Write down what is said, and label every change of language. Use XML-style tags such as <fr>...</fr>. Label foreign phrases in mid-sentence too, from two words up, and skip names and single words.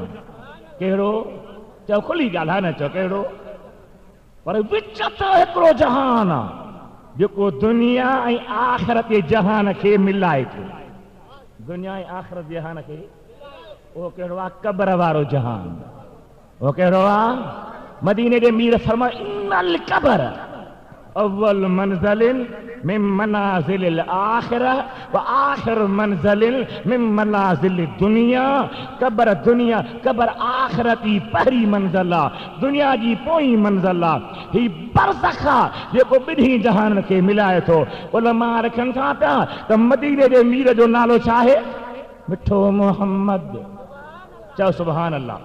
<sd>कहिड़ो चओ खुली ॻाल्हाए न चओ कहिड़ो पर विच ते हिकिड़ो जहान आहे जेको दुनिया ऐं आख़िरत जे जहान खे मिलाए थो। दुनिया ऐं आख़िरत जहान खे उहो कहिड़ो आहे क़ब्र वारो जहान। उहो कहिड़ो आहे मदीने जे मीर फरमा</sd> <ar>إن القبر أول منزل من منازل الآخرة وآخر منزل من منازل الدنيا.</ar> <sd>क़ब्र दुनिया क़ब्र आखिरत जी पहिरीं मंज़िल आहे, दुनिया जी पोईं मंज़िल आहे। ही बरज़ख आहे जेको ॿिन्ही जहान खे मिलाए थो। उलमा रखनि था पिया त मदीने जे मीर जो नालो छा आहे? मिठो मोहम्मद। चओ</sd> <ar>سبحان الله.</ar>